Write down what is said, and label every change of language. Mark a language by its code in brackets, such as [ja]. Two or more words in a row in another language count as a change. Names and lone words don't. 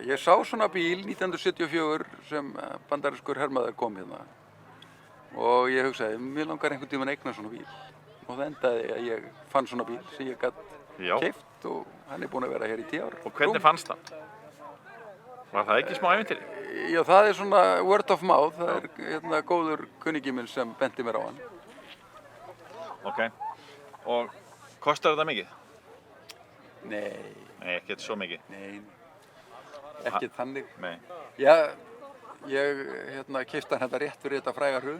[is] Ég sá svona bíl 1974 sem bandarískur hermaður kom hérna. Og ég hugsaði, mér langar einhvern tímann að eigna svona bíl. Og það endaði að ég fann svona bíl sem ég gat keypt og hann búinn að vera hér í 10 ár. Og hvernig fannst það? Var það ekki smá ævintýri? Já, það svona [en] word of mouth. [is] Það góður kunningi minn sem benti mér á hann. Ok. Og kostar þetta mikið? Nei. Nei, ekkert svo mikið? Nei. Ekkert þannig. Nei. Já, ég keypti hann þetta rétt fyrir þetta fræga hrun.